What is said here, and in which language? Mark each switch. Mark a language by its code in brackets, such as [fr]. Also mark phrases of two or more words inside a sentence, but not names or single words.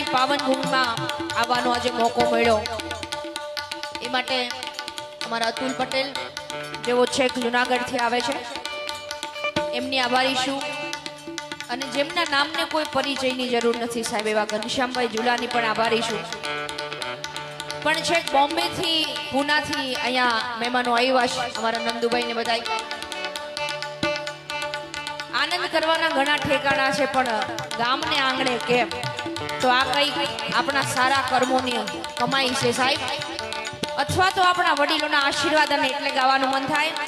[gu] પાવન ભૂમિ માં આવવાનો આજ મોકો મળ્યો એ માટે અમારા અતુલ પટેલ જેવો છેક જૂનાગઢ થી આવે છે એમની આભારી છું અને જેમના નામને કોઈ પરિચયની જરૂર નથી સાહેબ એવા ઘનશ્યામભાઈ ઝુલાની પણ આભારી છું પણ છેક બોમ્બે થી પૂના થી અહીંયા મહેમાનો આવ્યા છે અમારા નંદુભાઈ ને બધાઈ આનંદ કરવાના ઘણા ઠેકાણા છે પણ ગામને આંગણે કેમ તો આ કઈ અપના સારા કર્મોની કમાઈ છે સાહેબ અથવા તો અપના વડીલોના આશીર્વાદ અને એટલે ગાવાનું મન થાય